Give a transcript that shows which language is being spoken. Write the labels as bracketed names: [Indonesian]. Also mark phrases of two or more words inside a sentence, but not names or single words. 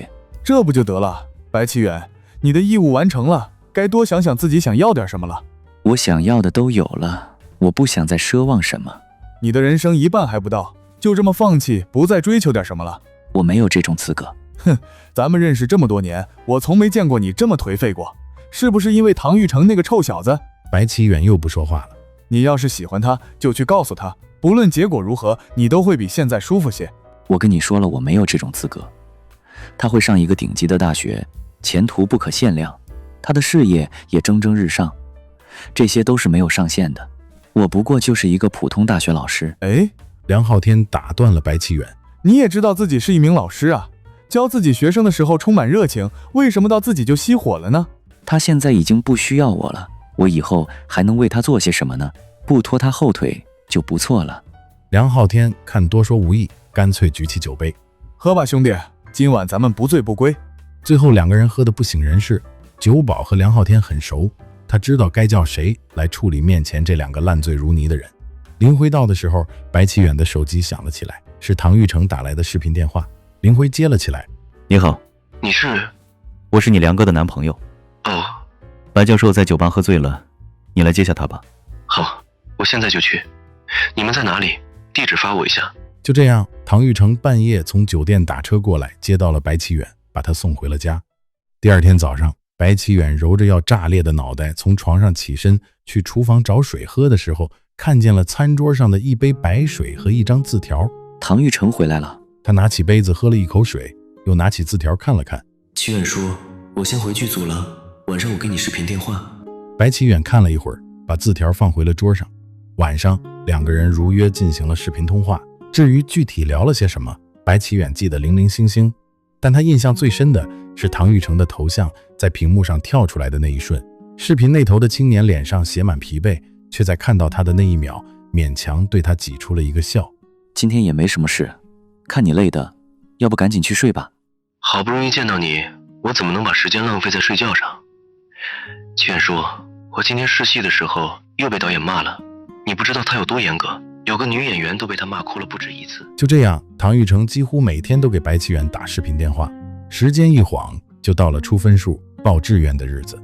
[Chinese] 這不就得了？白起遠，你的義務完成了，該多想想自己想要點什麼了。我想要的都有了，我不想再奢望什麼。你的人生一半還不到，就這麼放棄，不再追求點什麼了？我沒有這種資格。哼，咱們認識這麼多年，我從沒見過你這麼頹廢過。是不是因為唐玉成那個臭小子？白起遠又不說話了。你要是喜歡他，就去告訴他，不論結果如何，你都會比現在舒服些。我跟你說了，我沒有這種資格。他會上一個頂級的大學，前途不可限量，他的事業也蒸蒸日上，這些都是沒有上限的。我不過就是一個普通大學老師。哎，梁浩天打斷了白起遠。你也知道自己是一名老師啊，教自己學生的時候充滿熱情，為什麼到自己就熄火了呢？他現在已經不需要我了，我以後還能為他做些什麼呢？不拖他後腿就不錯了。梁浩天看多說無益，乾脆舉起酒杯。喝吧兄弟，今晚咱們不醉不歸。最後两個人喝得不省人事。酒保和梁浩天很熟，他知道該叫誰來處理面前這兩個爛醉如泥的人。林輝到的時候，白起遠的手機響了起來，是唐玉成打來的視頻電話。林輝接了起來。你好。你是？我是你梁哥的男朋友。哦。白教授在酒吧喝醉了，你来接下他吧。好，我现在就去。你们在哪裡？地址发我一下。就这样，唐玉成半夜從酒店打車過來，接到了白啟遠，把他送回了家。第二天早上，白啟遠揉着要炸裂的腦袋從床上起身，去廚房找水喝的時候，看見了餐桌上的一杯白水和一張字條。唐玉成回來了。他拿起杯子喝了一口水，又拿起字條看了看。啟遠說，我先回劇組了，晚上我給你視頻電話。白啟遠看了一會兒，把字條放回了桌上。晚上，兩個人如約進行了視頻通話。至於具體聊了些什麼，白啟遠記得零零星星，但他印象最深的是唐玉成的頭像在屏幕上跳出來的那一瞬。視頻那頭的青年臉上寫滿疲憊，卻在看到他的那一秒，勉強對他擠出了一個笑。今天也沒什麼事，看你累的，要不趕緊去睡吧。好不容易見到你，我怎麼能把時間浪費在睡覺上？啟遠說，我今天試戲的時候又被導演罵了，你不知道他有多嚴格，有個女演員都被他罵哭了不止一次。就這樣，唐玉成幾乎每天都給白啟遠打視頻電話，時間一晃就到了出分數、報志願的日子。